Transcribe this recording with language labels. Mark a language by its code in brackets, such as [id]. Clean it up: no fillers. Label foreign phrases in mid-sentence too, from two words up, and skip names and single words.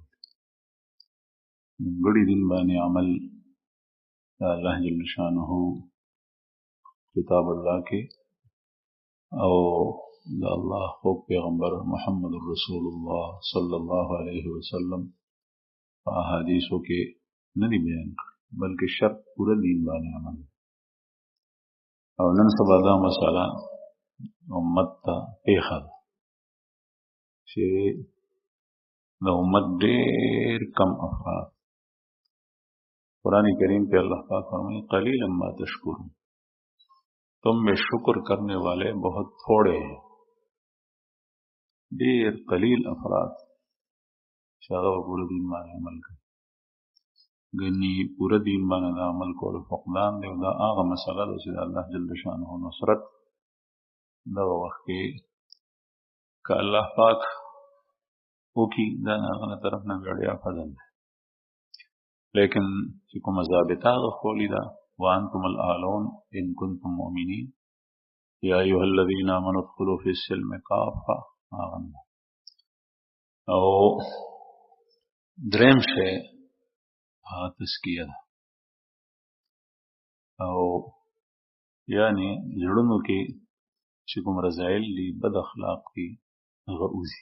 [ps] نیمګړي دین باندې عمل د الله [ar] جل شانه [ps] کتاب الله کې او د الله خوږ پیغمبر محمد رسول الله [ar] صلی الله علیه وسلم [ps] په احادیثو کې نه دی بیان کړی، بلکې شرط پوره دین باندې عمل. او نن سبا دا مسله امت ته پیښه ده چې د امت ډېر کم افراد، [ur] قرآن کریم پہ اللہ پاک فرمائے: [ar] قلیلا ما تشکرون، [ur] تم میں شکر کرنے والے بہت تھوڑے ہیں. [ps] ډېر قلیل افراد چې هغه په پوره دین باندې عمل کوي. ګنې پوره دین باندې د عمل کولو فقدان دی. او دا هغه مسله ده چې د الله [ar] جل شانه [ps] نصرت دغه وخت کې که الله پاک وکړي دا د هغه طرف نه وړیا فضل دی. لیکن چې کومه ضابطه هغه ښولې ده: [ar] وانتم الاعلون ان کنتم مؤمنین یا ایها الذین آمنوا ادخلوا فی السلم کافه. [ps] هغه او دریم شی هغه تزکیه ده. او یعنی زړونو کې چې کوم رذایل دي، بد اخلاق دي، هغه وځي.